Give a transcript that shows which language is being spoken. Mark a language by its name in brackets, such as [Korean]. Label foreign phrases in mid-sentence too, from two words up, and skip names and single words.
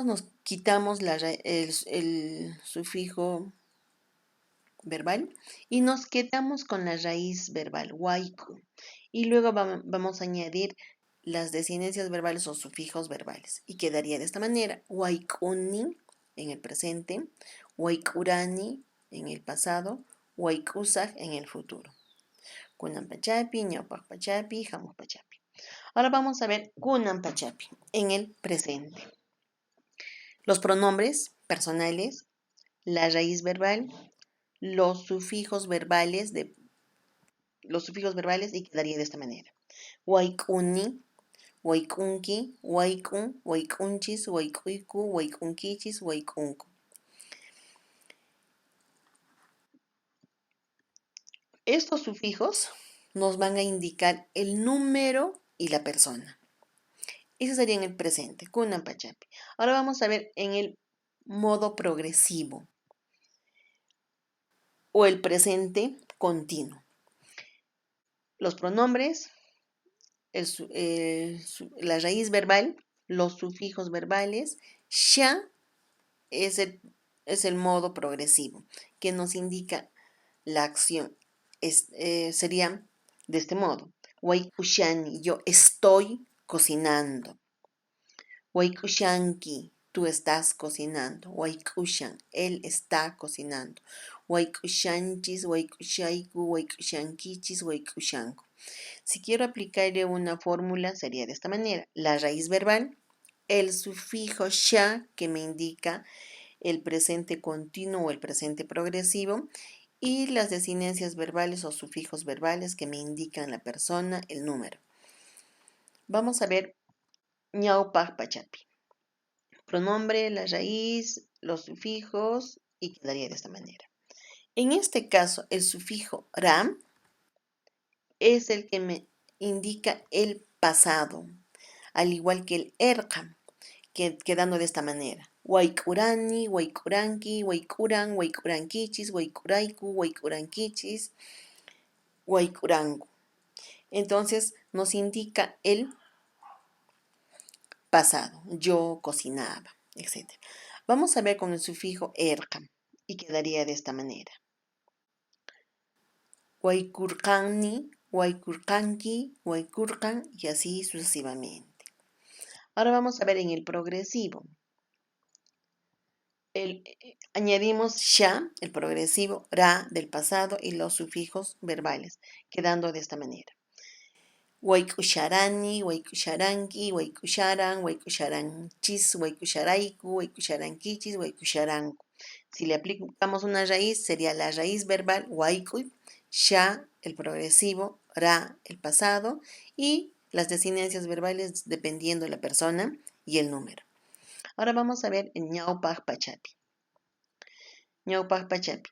[Spanish] Nos quitamos el sufijo verbal y nos quedamos con la raíz verbal, waiku. Y luego vamos a añadir las desinencias verbales o sufijos verbales. Y quedaría de esta manera: waikuni en el presente, waikurani en el pasado, waikusaj en el futuro. [Quechua] Kunan pachapi, ñawpaq pachapi, hamuq pachapi. [Spanish] Ahora vamos a ver [Quechua] kunan pachapi [Spanish] en el presente. Los pronombres personales, la raíz verbal, los sufijos verbales y quedaría de esta manera: [Quechua] waikuni, waikunki, waikun, waikunchis, waikuiku, waikunkichis, waikunku. [Spanish] Estos sufijos nos van a indicar el número y la persona. Eso sería en el presente, [Quechua] kunan pachapi. [Spanish] Ahora vamos a ver en el modo progresivo o el presente continuo. Los pronombres, la raíz verbal, los sufijos verbales, sha es el modo progresivo que nos indica la acción. Sería de este modo: Waikushani, yo estoy cocinando. Waikushanki, tú estás cocinando. Waikushan, él está cocinando. [Quechua] Waikushanchis, waikushaiku, waikushankichis, waikushanku. [Spanish] Si quiero aplicarle una fórmula, sería de esta manera: la raíz verbal, el sufijo sha, que me indica el presente continuo o el presente progresivo, y las desinencias verbales o sufijos verbales que me indican la persona, el número. Vamos a ver [Quechua] ñawpaq pachapi. [Spanish] Pronombre, la raíz, los sufijos, y quedaría de esta manera. En este caso, el sufijo ram es el que me indica el pasado, al igual que el erqam, quedando de esta manera: [Quechua] waikurani, waikuranki, waikuran, waikurankichis, waikuraiku, waikurankichis, waikurangu. [Spanish] Entonces nos indica el pasado: yo cocinaba, etc. Vamos a ver con el sufijo erqam y quedaría de esta manera: [Quechua] waikurqanni, waikurqanki, waikurqan, [Spanish] y así sucesivamente. Ahora vamos a ver en el progresivo. Añadimos sha, el progresivo, ra del pasado y los sufijos verbales, quedando de esta manera: [Quechua] waikusharani, waikusharanki, waikusharan, waikusharanchis, waikusharaiku, waikusharankichis, waikusharanku. [Spanish] Si le aplicamos una raíz, sería la raíz verbal waikuy, sha el progresivo, ra el pasado y las desinencias verbales dependiendo de la persona y el número. Ahora vamos a ver en [Quechua] ñawpaq pachapi. ñawpaq pachapi.